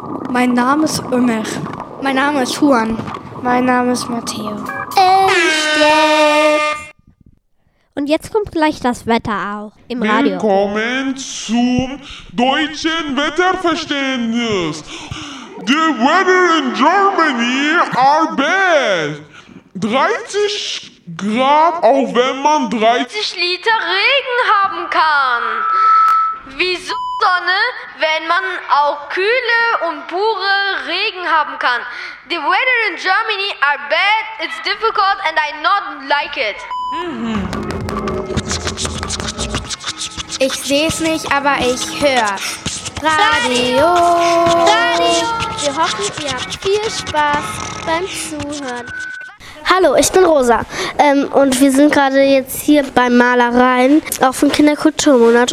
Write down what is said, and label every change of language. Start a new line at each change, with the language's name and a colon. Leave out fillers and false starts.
German: Mein Name ist Ömer. Mein Name ist Juan. Mein Name ist Matteo. Und jetzt kommt gleich das Wetter auch im Radio. Willkommen zum deutschen Wetterverständnis.
English: The weather in Germany are bad.
German: 30 Grad, auch wenn man 30 Liter Regen haben kann. Wieso Sonne, wenn man auch kühle und pure Regen haben kann?
English: The weather in Germany are bad, it's difficult and I not like it.
German: Ich seh's nicht, aber ich hör's. Radio! Radio! Wir hoffen, ihr habt viel Spaß beim Zuhören. Hallo, ich bin Rosa. Und wir sind gerade jetzt hier bei Malereien, auch vom Kinderkulturmonat.